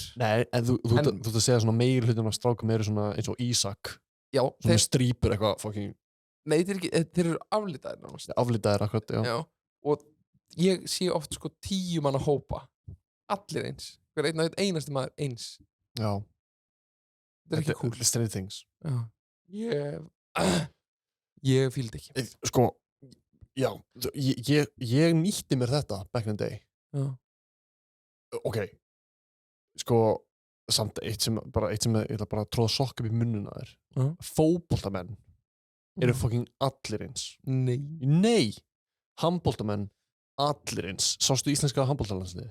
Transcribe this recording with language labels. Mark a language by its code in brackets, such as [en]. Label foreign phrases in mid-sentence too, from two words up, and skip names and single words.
[is] Nei, en þú ert að segja svona meir hlutum af strákum eru svona eins og Ísak. Já. Svona strýpur eitthvað fucking... Nei, þeir eru aflitaðir náttúrulega. Aflitaðir, akkurat, já. Já, og ég sé oft sko 10 manna hópa. Allir eins. Hver einasti maður eins. Já. Þetta er ekki cool. Stranger Things. Já. Ég fíldi ekki. Sko, já, ég nýtti mér þetta [en] back in the day. [is] Já. Ok, sko, samt eitt sem ég ætla bara að tróða sokk upp í munnuna þér. Fótboltamenn eru fucking allir eins. Nei, handboltamenn allir eins. Sástu íslenska handboltalandsliðið?